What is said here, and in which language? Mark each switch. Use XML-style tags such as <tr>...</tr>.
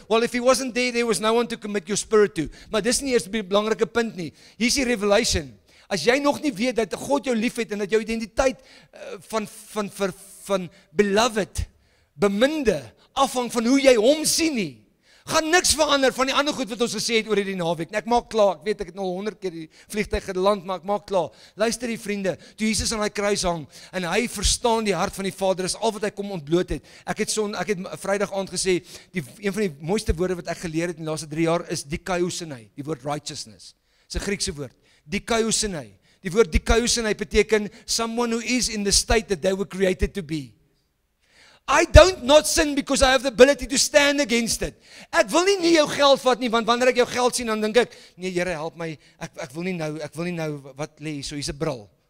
<en>Well, if he wasn't there was no one to commit your spirit to.</en> <af>Maar dis nie eers die belangrike punt nie. Hier is die revelation. As jy nog nie weet dat God jou liefhet en dat jou identiteit van beloved, beminde, afhang van hoe jy hom sien nie, gaan niks verander van die ander goed wat ons gesê het oor hierdie naweek. Ek maak klaar, ek weet ek het nou 100 keer die vliegtuig geland, maar ek maak klaar. Luister die vriende, toe Jesus aan die kruis hang, en hy verstaan die hart van die Vader, is al wat hy kom ontbloot het. Ek het Vrydag aand gesê, een van die mooiste woorde wat ek geleer het in die laaste 3 jaar, is dikaiosune, die woord righteousness. Dis 'n Griekse woord. Dikaiosune. Die woord dikaiosune beteken,</af> <en>someone who is in the state that they were created to be. I don't not sin because I have the ability to stand against it.</en> <af>Ek wil nie jou geld vat nie, want wanneer ek jou geld sien, dan dink ek, nee Here, help my, ek wil nie nou, wat lê hier so, hier's 'n bril.</af>